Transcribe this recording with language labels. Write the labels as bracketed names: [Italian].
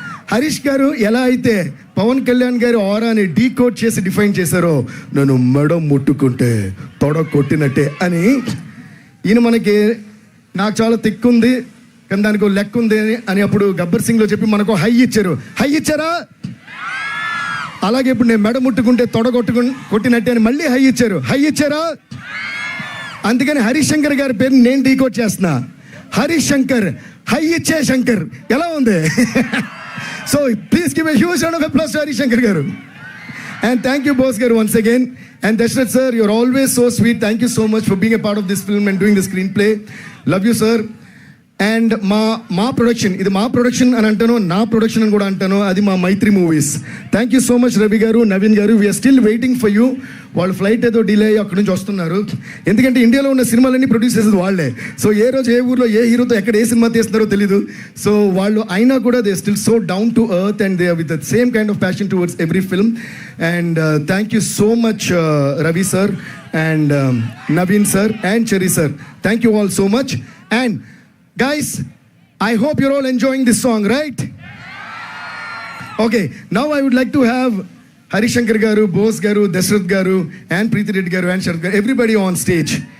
[Telugu] హరీష్ గారు ఎలా అయితే పవన్ కళ్యాణ్ గారి ఆరాని డీకోడ్ చేసి డిఫైన్ చేశారో, నన్ను మెడ ముట్టుకుంటే తొడ కొట్టినట్టే అని, ఈయన నాకు చాలా తిక్కుంది కానీ దానికి లెక్క ఉంది అని అప్పుడు గబ్బర్ సింగ్లో చెప్పి మనకు హై ఇచ్చారా? అలాగే ఇప్పుడు నేను మెడ ముట్టుకుంటే తొడ కొట్టినట్టే అని మళ్ళీ హై ఇచ్చారా? అందుకని హరీష్ శంకర్ గారి పేరు నేను డీకోడ్ చేస్తున్నా. హరీష్ శంకర్, హై ఇచ్చే శంకర్. ఎలా ఉంది? [English] So please give a huge round of applause to Harish Shankar garu. And thank you boss garu once again. And Dashrath sir, you're always so sweet. Thank you so much for being a part of this film and doing the screenplay. Love you sir. [Telugu] And మా production, ఇది మా production అని అంటాను, నా production అని కూడా అంటాను, అది మా మైత్రి movies. [English] thank you so much [Telugu] Ravi గారు, నవీన్ గారు. [English] We are still waiting for you. [Telugu] వాళ్ళు ఫ్లైట్ ఏదో డిలే అయ్యి అక్కడి నుంచి వస్తున్నారు. ఎందుకంటే ఇండియాలో ఉన్న సినిమాలన్నీ ప్రొడ్యూస్ చేసేది వాళ్ళే. సో ఏ రోజు ఏ ఊర్లో ఏ హీరోతో ఎక్కడ ఏ సినిమా తీస్తున్నారో తెలీదు. సో వాళ్ళు అయినా కూడా [English] They still so down to earth and they with the same kind of passion towards every film. And thank you so much Ravi sir and Naveen sir and Cherry sir. Thank you all so much. And guys, I hope you're all enjoying this song, right? Okay, now I would like to have Harish Shankar garu, Bose garu, Dashrath garu and Preeti Reddy garu and Sharat garu, everybody on stage.